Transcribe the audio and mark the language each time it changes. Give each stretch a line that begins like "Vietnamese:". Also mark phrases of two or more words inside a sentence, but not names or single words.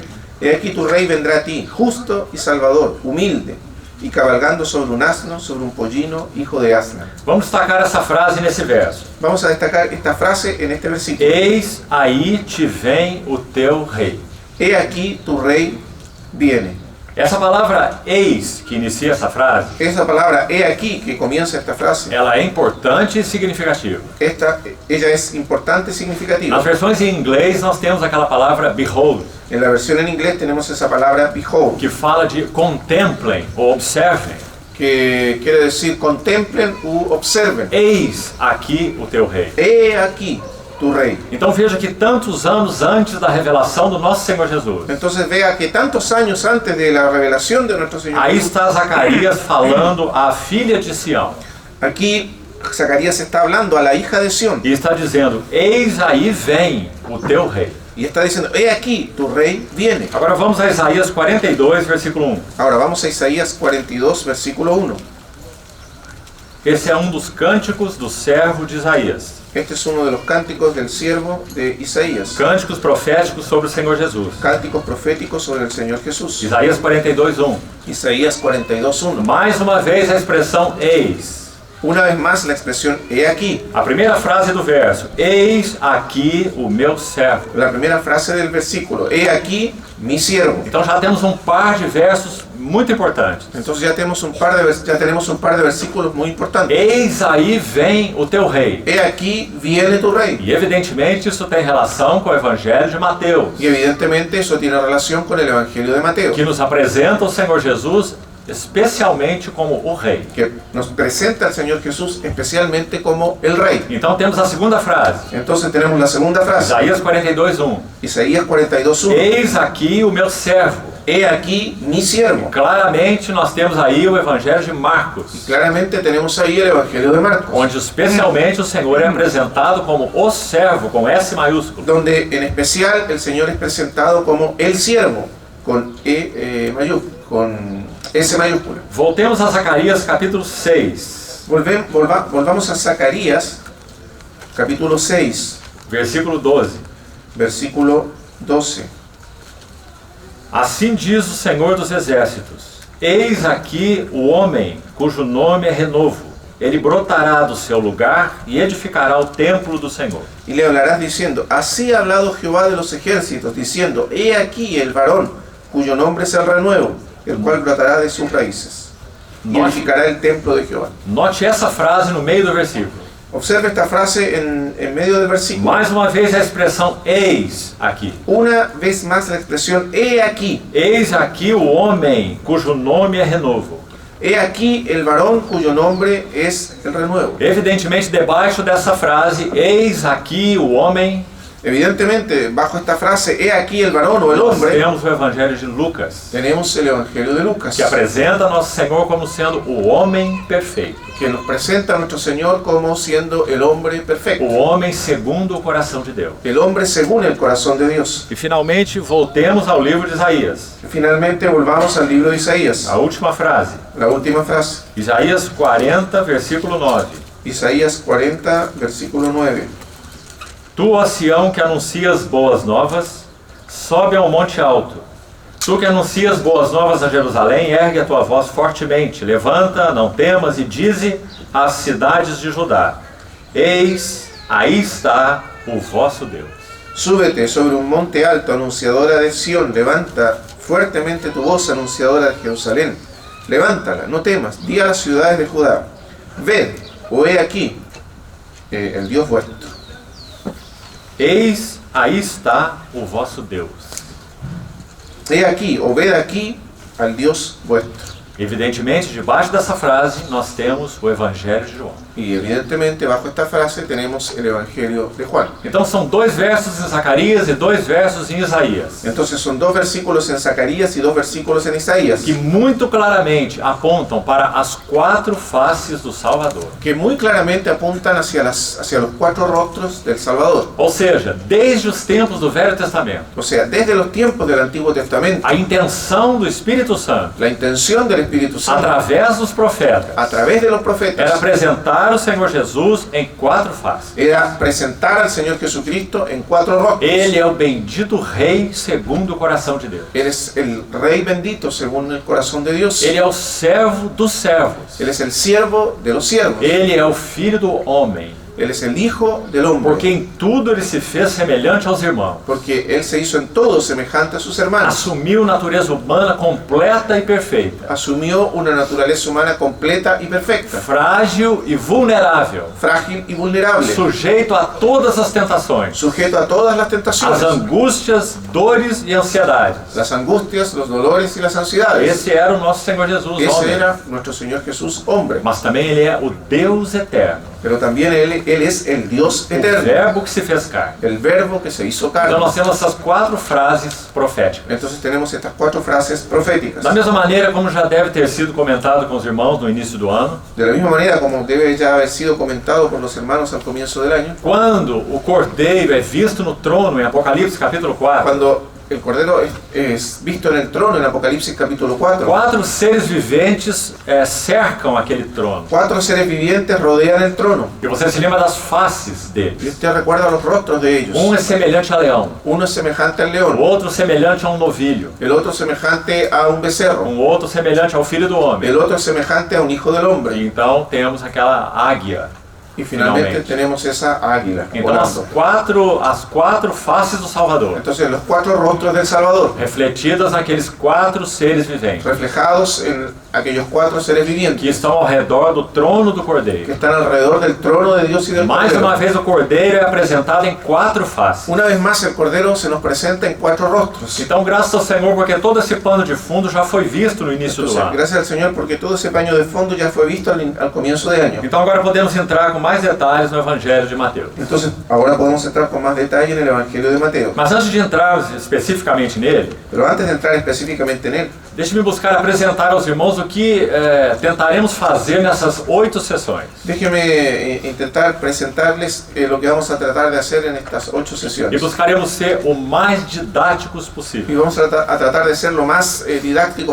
Spanish: He aquí tu rey vendrá a ti, justo y salvador, humilde, y cabalgando sobre un asno, sobre un pollino, hijo de asna.
Portuguese: Vamos destacar essa frase nesse verso.
Spanish: Vamos a destacar esta frase en este versículo.
Portuguese: Eis aí te vem o teu rei.
Spanish: He aquí tu rey viene.
Portuguese: Essa palavra eis, que inicia essa frase,
Spanish: Esa palabra he aquí que comienza esta frase,
Portuguese: ela é importante e significativa.
Spanish: ella es importante y significativa.
Portuguese: Nas versões em inglês nós temos aquela palavra behold,
Spanish: En la versión en inglés tenemos esa palabra behold,
Portuguese: que fala de contemplem ou observem.
Spanish: que quiere decir contemplen u observen.
Portuguese: Eis aqui o teu rei.
Spanish: He aquí tu rey.
Portuguese: Então veja que tantos anos antes da revelação do nosso Senhor Jesus,
Spanish: Entonces vea que tantos años antes de la revelación de nuestro Señor
Portuguese: aí
Spanish: Jesús,
Portuguese: está Zacarias falando à filha de Sião.
Spanish: aquí Zacarías está hablando a la hija de Sión
Portuguese: E está dizendo, eis aí vem o teu rei.
Spanish: y está diciendo, he aquí tu rey viene.
Portuguese: Agora vamos a Isaías 42, versículo 1.
Spanish: Ahora vamos a Isaías 42, versículo 1.
Portuguese: Esse é um dos cânticos do servo de Isaías.
Spanish: Este es uno de los cánticos del siervo de Isaías.
Portuguese: Cânticos proféticos sobre o Senhor Jesus.
Spanish: Cánticos proféticos sobre el Señor Jesús.
Portuguese: Isaías 42, 1.
Spanish: Isaías 42, 1.
Portuguese: Mais uma vez a expressão eis.
Spanish: Una vez más la expresión he aquí.
Portuguese: A primeira frase do verso, eis aqui o meu servo.
Spanish: La primera frase del versículo, he aquí mi siervo.
Portuguese: Então já temos um par de versos muito importantes.
Spanish: Entonces ya tenemos un par de versículos muy importantes.
Portuguese: Eis aí vem o teu rei.
Spanish: He aquí viene tu rey.
Portuguese: E evidentemente isso tem relação com o Evangelho de Mateus,
Spanish: Y evidentemente eso tiene relación con el Evangelio de Mateo,
Portuguese: que nos apresenta o Senhor Jesus especialmente como o rei.
Spanish: que nos presenta al Señor Jesús especialmente como el rey.
Portuguese: Então temos a segunda frase,
Spanish: Entonces tenemos la segunda frase,
Portuguese: Isaías 42, 1.
Spanish: Isaías 42, 1.
Portuguese: Eis aqui o meu servo.
Spanish: He aquí mi siervo.
Portuguese: Claramente nós temos aí o Evangelho de Marcos,
Spanish: Claramente tenemos ahí el Evangelio de Marcos,
Portuguese: onde especialmente o Senhor é apresentado como o servo, com S maiúsculo.
Spanish: donde en especial el Señor es presentado como el siervo, con con S mayúscula.
Portuguese: Voltemos a Zacarias capítulo 6,
Spanish: Volvamos a Zacarías, capítulo 6,
Portuguese: versículo 12.
Spanish: versículo 12.
Portuguese: Assim diz o Senhor dos Exércitos: eis aqui o homem cujo nome é Renovo. Ele brotará do seu lugar e edificará o templo do Senhor.
Spanish: Y le hablarás diciendo, así ha hablado Jehová de los ejércitos, diciendo, he aquí el varón, cuyo nombre es el renuevo, el cual brotará de sus raíces, y edificará el templo de Jehová.
Portuguese: Note essa frase no meio do versículo.
Spanish: Observe esta frase en medio del versículo.
Portuguese: Mais uma vez a expressão eis aqui.
Spanish: Una vez más la expresión, he aquí.
Portuguese: Eis aqui o homem cujo nome é Renovo.
Spanish: He aquí el varón cuyo nombre es el renuevo.
Portuguese: Evidentemente, debaixo dessa frase, eis aqui o homem,
Spanish: Evidentemente, bajo esta frase, he aquí el varón o el
Portuguese: nós
Spanish: hombre,
Portuguese: temos o Evangelho de Lucas,
Spanish: tenemos el Evangelio de Lucas,
Portuguese: que apresenta nosso Senhor como sendo o homem perfeito,
Spanish: que nos presenta a nuestro Señor como siendo el hombre perfecto,
Portuguese: o homem segundo o coração de Deus.
Spanish: el hombre según el corazón de Dios.
Portuguese: E finalmente, voltemos ao livro de Isaías.
Spanish: Finalmente, volvamos al libro de Isaías,
Portuguese: A última frase,
Spanish: la última frase.
Portuguese: Isaías 40, versículo 9.
Spanish: Isaías 40, versículo 9.
Portuguese: Tu, ó Sião, que anuncias boas novas, sobe ao monte alto. Tu que anuncias boas novas a Jerusalém, ergue a tua voz fortemente. Levanta, não temas, e dize às cidades de Judá: Eis, aí está o vosso Deus.
Spanish: Súbete sobre un monte alto, anunciadora de Sión, levanta fuertemente tu voz, anunciadora de Jerusalén. Levántala, no temas, di a las ciudades de Judá: ved, o he aquí, el Dios vuestro.
Portuguese: Eis, aí está o vosso Deus.
Spanish: He aquí, o ved aquí al Dios vuestro.
Portuguese: Evidentemente, debaixo dessa frase, nós temos o Evangelho de João.
Spanish: Y evidentemente bajo esta frase tenemos el Evangelio de Juan.
Portuguese: Então são 2 versos em Zacarias e 2 versos em Isaías,
Spanish: Entonces son 2 versículos en Zacarías y 2 versículos en Isaías,
Portuguese: que muito claramente apontam para as 4 faces do Salvador.
Spanish: que muy claramente apuntan hacia los 4 rostros del Salvador.
Portuguese: Ou seja, desde os tempos do Velho Testamento,
Spanish: O sea, desde los tiempos del Antiguo Testamento,
Portuguese: a intenção do Espírito Santo,
Spanish: la intención del Espíritu Santo,
Portuguese: através dos profetas,
Spanish: a través de los
Portuguese: era
Spanish: profetas,
Portuguese: apresentar o Senhor Jesus em 4 faces.
Spanish: era presentar al Señor Jesucristo en 4 rostros.
Portuguese: Ele é o bendito Rei segundo o coração de Deus.
Spanish: Él es el Rey bendito según el corazón de Dios.
Portuguese: Ele é o servo dos servos.
Spanish: Él es el siervo de los siervos.
Portuguese: Ele é o Filho do homem,
Spanish: Él es el Hijo del hombre.
Portuguese: porque em tudo ele se fez semelhante aos irmãos.
Spanish: Porque Él se hizo en todo semejante a sus hermanos.
Portuguese: Assumiu natureza humana completa e perfeita,
Spanish: Asumió una naturaleza humana completa y perfecta,
Portuguese: frágil e vulnerável,
Spanish: frágil y vulnerable,
Portuguese: sujeito a todas as tentações,
Spanish: sujeto a todas las
Portuguese: as
Spanish: tentaciones,
Portuguese: angústias, dores e ansiedades.
Spanish: las angustias, los dolores y las ansiedades.
Portuguese: Esse era o nosso Senhor Jesus,
Spanish: Ese
Portuguese: homem.
Spanish: era nuestro Señor Jesús, hombre.
Portuguese: Mas também ele é o Deus eterno,
Spanish: Pero también Él es el Dios
Portuguese: o
Spanish: eterno,
Portuguese: Verbo que se fez carne.
Spanish: el Verbo que se hizo
Portuguese: Então
Spanish: carne.
Portuguese: nós temos essas 4 frases proféticas.
Spanish: Entonces tenemos estas 4 frases proféticas.
Portuguese: Da mesma maneira como já deve ter sido comentado com os irmãos no início do ano,
Spanish: De la misma manera como debe ya haber sido comentado por los hermanos al comienzo del año,
Portuguese: quando o Cordeiro é visto no trono em Apocalipse capítulo 4,
Spanish: cuando el Cordero es visto en el trono en Apocalipsis capítulo 4,
Portuguese: 4 seres viventes cercam aquele trono.
Spanish: 4 seres vivientes rodean el trono.
Portuguese: E você se lembra das faces
Spanish: Y
Portuguese: deles.
Spanish: usted recuerda los rostros de ellos.
Portuguese: Um é semelhante a leão,
Spanish: Uno es semejante al
Portuguese: o
Spanish: león,
Portuguese: outro semelhante a um novilho,
Spanish: el otro semejante a un becerro,
Portuguese: outro semelhante ao filho do homem.
Spanish: el otro es semejante a un hijo del hombre.
Portuguese: E então temos aquela águia.
Spanish: Y finalmente Finalmente. tenemos esa águila
Portuguese: Então
Spanish: volando.
Portuguese: as quatro faces do Salvador,
Spanish: Entonces los 4 rostros del Salvador,
Portuguese: refletidas naqueles 4 seres viventes,
Spanish: reflejados en aquellos 4 seres
Portuguese: que
Spanish: vivientes
Portuguese: estão ao redor do trono do
Spanish: que
Portuguese: Cordeiro.
Spanish: están alrededor del trono de Dios y del
Portuguese: Mais uma
Spanish: Cordero.
Portuguese: vez o Cordeiro é apresentado em 4 faces.
Spanish: Una vez más el Cordero se nos presenta en 4 rostros.
Portuguese: Então, graças ao Senhor, porque todo esse pano de fundo já foi visto no início do
Spanish: Entonces,
Portuguese: ano.
Spanish: gracias al Señor porque todo ese paño de fondo ya fue visto al comienzo de año.
Portuguese: Então agora podemos entrar com mais detalhes no Evangelho de Mateus.
Spanish: Entonces, ahora podemos entrar con más detalle en el Evangelio de Mateo.
Portuguese: Mas antes de entrarmos especificamente nele,
Spanish: Pero antes de entrar específicamente en él,
Portuguese: deixe-me buscar apresentar aos irmãos o que tentaremos fazer nessas 8 sessões.
Spanish: déjenme intentar presentarles lo que vamos a tratar de hacer en estas 8
Portuguese: E
Spanish: sesiones.
Portuguese: buscaremos ser o mais didáticos
Spanish: Y
Portuguese: possível,
Spanish: vamos a tratar de ser lo más didácticos